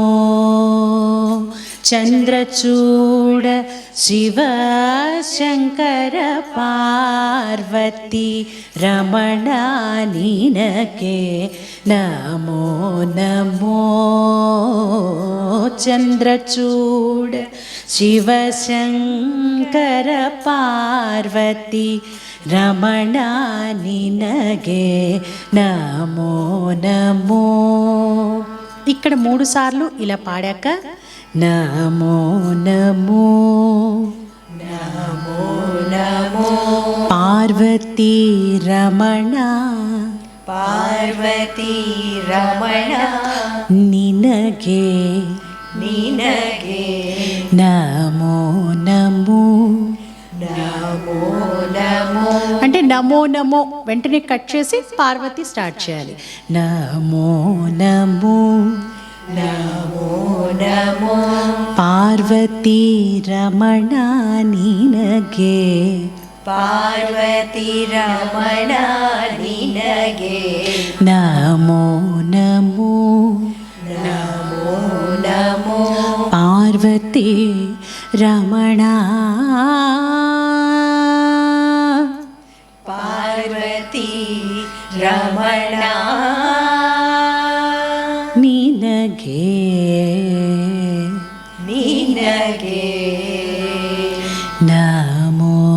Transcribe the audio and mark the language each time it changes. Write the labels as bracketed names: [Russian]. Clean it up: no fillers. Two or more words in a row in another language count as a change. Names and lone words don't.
[Kannada] ಚಂದ್ರಚೂಡ ಶಿವ ಶಂಕರ ಪಾರ್ವತಿ ರಮಣ ನಿನಗೆ ನಮೋ ನಮೋ ಚಂದ್ರಚೂಡ ಶಿವ ಶಂಕರ ಪಾರ್ವತಿ ರಮಣ ನಿನಗೆ ನಮೋ ನಮೋ. [Telugu] ఇక్కడ 3 సార్లు ఇలా పాడాక [Kannada] ನಮೋ ನಮೋ ನಮೋ ನಮೋ ಪಾರ್ವತೀ ರಮಣ ಪಾರ್ವತಿ ರಮಣ ನಿನಗೆ ನಿನಗೆ ನಮೋ ನಮೋ. ನಮೋ ನಮೋ. [Telugu] అంటే [Kannada] ನಮೋ ನಮೋ [Telugu] వెంటనే కట్ చేసి పార్వతి స్టార్ట్ చేయాలి. [Kannada] ನಮೋ ನಮೋ ನಮೋ ನಮೋ. ಪಾರ್ವತೀ ರಮಣ ನಿನಗೆ ಪಾರ್ವತಿ ರಮಣ ನಿನಗೆ ನಮೋ ನಮೋ. ನಮೋ ನಮೋ. ಪಾರ್ವತೀ ರಮಣ ಪಾರ್ವತಿ ರಮಣ ನಿನಗೆ ನಿನಗೆ ನಮೋ